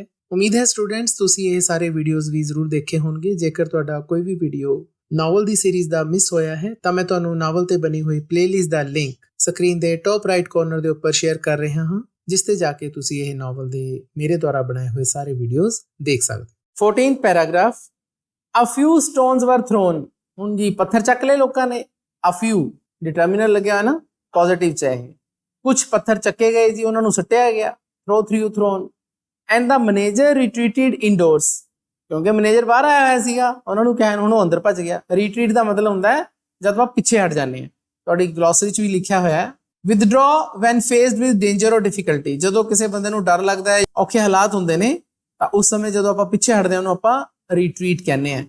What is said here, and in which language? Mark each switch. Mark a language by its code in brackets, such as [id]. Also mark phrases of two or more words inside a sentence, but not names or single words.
[pa] ਉਮੀਦ ਹੈ ਸਟੂਡੈਂਟਸ ਤੁਸੀਂ ਇਹ ਸਾਰੇ ਵੀਡੀਓਜ਼ ਵੀ ਜ਼ਰੂਰ ਦੇਖੇ ਹੋਣਗੇ। ਜੇਕਰ ਤੁਹਾਡਾ ਕੋਈ ਵੀ ਵੀਡੀਓ ਨਾਵਲ ਦੀ ਸੀਰੀਜ਼ ਦਾ ਮਿਸ ਹੋਇਆ ਹੈ ਤਾਂ ਮੈਂ ਤੁਹਾਨੂੰ ਨਾਵਲ ਤੇ ਬਣੀ ਹੋਈ ਪਲੇਲਿਸਟ ਦਾ ਲਿੰਕ ਸਕਰੀਨ ਦੇ [en] top right corner [pa] ਦੇ ਉੱਪਰ ਸ਼ੇਅਰ ਕਰ ਰਿਹਾ ਹਾਂ, ਜਿਸ ਤੇ ਜਾ ਕੇ ਤੁਸੀਂ ਇਹ ਨਾਵਲ ਦੇ ਮੇਰੇ ਦੁਆਰਾ ਬਣਾਏ ਹੋਏ ਸਾਰੇ ਵੀਡੀਓਜ਼ ਦੇਖ ਸਕਦੇ। [en] 14th ਪੈਰਾਗ੍ਰਾਫ, a few stones were thrown। [pa] ਹੁਣ ਜੀ ਪੱਥਰ ਚੱਕ ਲਏ ਲੋਕਾਂ ਨੇ, [en] a few [pa] ਡਿਟਰਮੀਨਰ ਲੱਗਿਆ ਨਾ, ਪੋਜ਼ਿਟਿਵ ਚ ਹੈ। ਕੁਝ ਪੱਥਰ ਚੱਕੇ ਗਏ ਜੀ, ਉਹਨਾਂ ਨੂੰ ਸੱਟਿਆ ਗਿਆ, [en] thrown, and the manager retreated indoors। [pa] ਕਿਉਂਕਿ ਮੈਨੇਜਰ ਬਾਹਰ ਆਇਆ ਹੋਇਆ ਸੀਗਾ, ਉਹਨਾਂ ਨੂੰ ਕਹਿਣ ਹੁਣ ਉਹ ਅੰਦਰ ਭੱਜ ਗਿਆ। ਰੀਟਰੀਟ ਦਾ ਮਤਲਬ ਹੁੰਦਾ ਹੈ ਜਦ ਆਪਾਂ ਪਿੱਛੇ ਹਟ ਜਾਂਦੇ ਹਾਂ। ਤੁਹਾਡੀ ਗਲੋਸਰੀ 'ਚ ਵੀ ਲਿਖਿਆ ਹੋਇਆ ਹੈ [en] withdraw when faced with danger or difficulty. [pa] ਜਦੋਂ ਕਿਸੇ ਬੰਦੇ ਨੂੰ ਡਰ ਲੱਗਦਾ ਹੈ, ਔਖੇ ਹਾਲਾਤ ਹੁੰਦੇ ਨੇ, ਤਾਂ ਉਸ ਸਮੇਂ ਜਦੋਂ ਆਪਾਂ ਪਿੱਛੇ ਹਟਦੇ ਹਾਂ ਉਹਨੂੰ ਆਪਾਂ ਰੀਟਰੀਟ ਕਹਿੰਦੇ ਆ।